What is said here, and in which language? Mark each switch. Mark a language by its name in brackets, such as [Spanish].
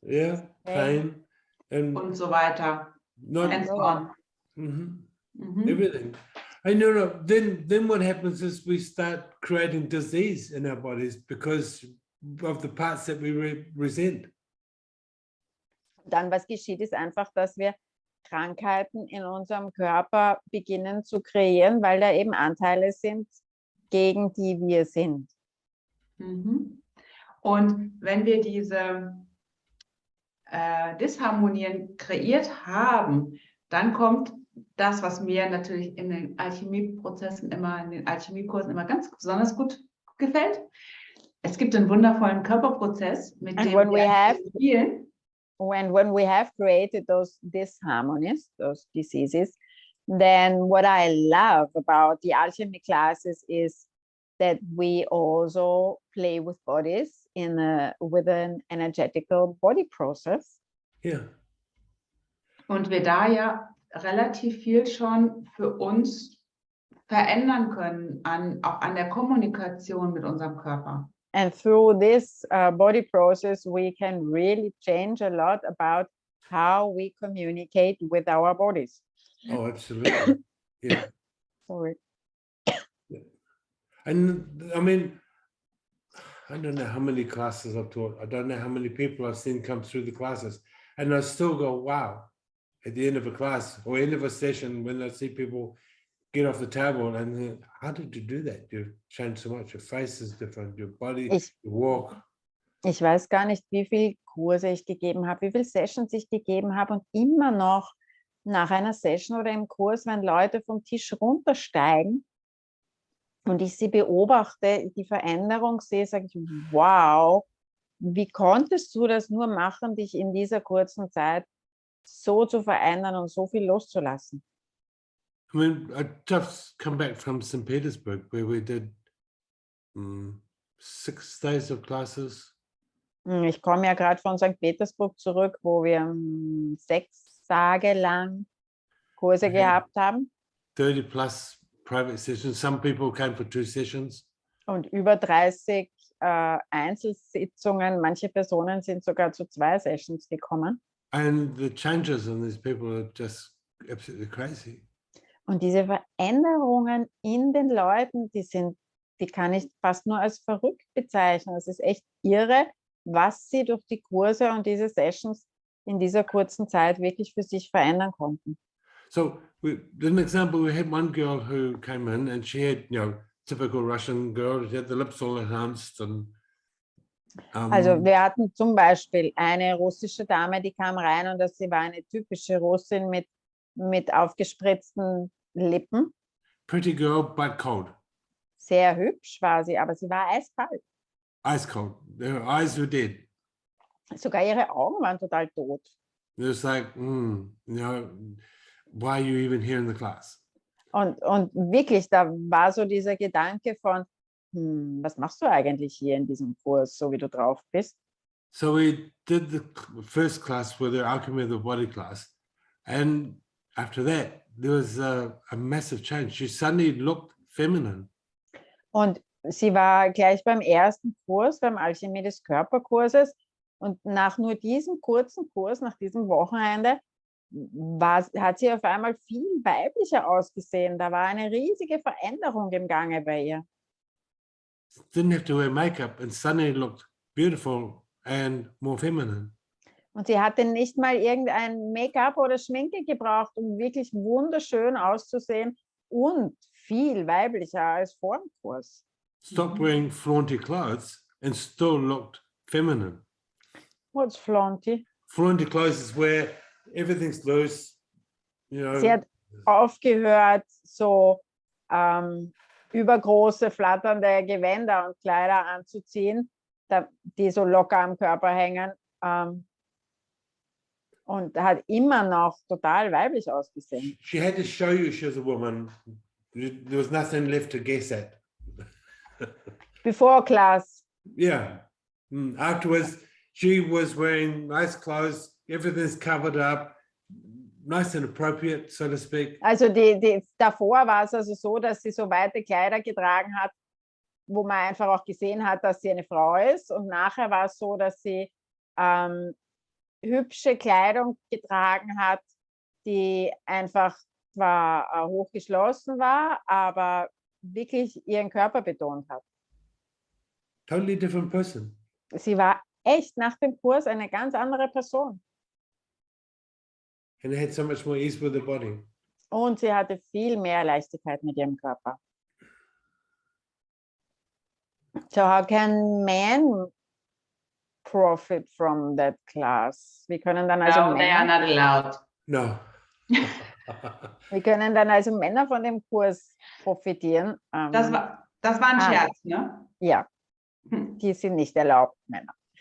[English] Yeah, pain. [German] Und so weiter. [English] And so on. Everything. And then what happens is we start creating disease in our bodies because of the parts that we resent. [German] Dann was geschieht, ist einfach, dass wir Krankheiten in unserem Körper beginnen zu kreieren, weil da eben Anteile sind, gegen die wir sind. Und wenn wir diese Disharmonien kreiert haben, dann kommt das, was mir natürlich in den Alchemieprozessen in den Alchemiekursen immer ganz besonders gut gefällt. Es gibt einen wundervollen Körperprozess, mit dem wir spielen. [English] When we have created those disharmonies, those diseases, then what I love about the alchemy classes is that we also play with bodies with an energetical body process. Yeah. [German] Und wir da ja relativ viel schon für uns verändern können, auch an der Kommunikation mit unserem Körper. [English] And through this body process, we can really change a lot about how we communicate with our bodies. Oh, absolutely. Yeah. Sorry. Yeah. And I mean, I don't know how many classes I've taught. I don't know how many people I've seen come through the classes. And I still go, wow, at the end of a class or end of a session, when I see people get off the table and think, how did you do that? You've changed so much. Your face is different, your body, your walk. [German] Ich weiß gar nicht, wie viele Kurse ich gegeben habe, wie viele Sessions ich gegeben habe und immer noch nach einer Session oder im Kurs, wenn Leute vom Tisch runtersteigen und ich sie beobachte, die Veränderung sehe, sage ich, wow, wie konntest du das nur machen, dich in dieser kurzen Zeit so zu verändern und so viel loszulassen? [English] I mean, I just come back from St. Petersburg where we did 6 days of classes. [German] Ich komme ja gerade von St. Petersburg zurück, wo wir 6 Tage lang Kurse gehabt haben. [English] 30 plus private sessions. Some people came for 2 sessions. [German] Und über 30 Einzelsitzungen. Manche Personen sind sogar zu 2 Sessions gekommen. [English] And the changes in these people are just absolutely crazy. [German] Und diese Veränderungen in den Leuten, die kann ich fast nur als verrückt bezeichnen. Es ist echt irre, was sie durch die Kurse und diese Sessions in dieser kurzen Zeit wirklich für sich verändern konnten. [English] So, an example, we had one girl who came in and she had, typical Russian girl, she had the lips all enhanced and [German] also wir hatten zum Beispiel eine russische Dame, die kam rein und sie war eine typische Russin mit aufgespritzten Lippen. [English] pretty girl, but cold. [German] Sehr hübsch war sie, aber sie war eiskalt. [English] Ice cold. Her eyes were dead. [German] Sogar ihre Augen waren total tot. [English] It was like, why are you even here in the class? [German] Und wirklich, da war so dieser Gedanke von, was machst du eigentlich hier in diesem Kurs, so wie du drauf bist? [English] So we did the first class with the Alchemy of the Body class. And after that, there was a massive change. She suddenly looked feminine. [German] Und sie war gleich beim ersten Kurs, beim Alchemie des Körperkurses. Und nach nur diesem kurzen Kurs, nach diesem Wochenende, hat sie auf einmal viel weiblicher ausgesehen. Da war eine riesige Veränderung im Gange bei ihr. [English] Didn't have to wear makeup and suddenly looked beautiful and more feminine. [German] Und sie hatte nicht mal irgendein Make-up oder Schminke gebraucht, um wirklich wunderschön auszusehen und viel weiblicher als vor dem Kurs. [English] Stopped wearing flaunty clothes and still looked feminine. What's flaunty? Flaunty clothes is where everything's loose, [German] Sie hat aufgehört, so übergroße, flatternde Gewänder und Kleider anzuziehen, die so locker am Körper hängen. Und hat immer noch total weiblich ausgesehen. [English] She had to show you she was a woman. There was nothing left to guess at. Before class. Yeah. Afterwards, she was wearing nice clothes. Everything's covered up. Nice and appropriate, so to speak. [German] Also davor war es also so, dass sie so weite Kleider getragen hat, wo man einfach auch gesehen hat, dass sie eine Frau ist. Und nachher war es so, dass sie hübsche Kleidung getragen hat, die einfach zwar hochgeschlossen war, aber wirklich ihren Körper betont hat. [English] Totally different person. [German] Sie war echt nach dem Kurs eine ganz andere Person. [English] And had so much more ease with the body. [German] Und sie hatte viel mehr Leichtigkeit mit ihrem Körper. [English] So how can men profit from that class? [German] Wir können dann also [English] No, they are not allowed. No. [German] Wir können dann also Männer von dem Kurs profitieren. Das war ein Scherz, ne? Ja, die sind nicht erlaubt, Männer.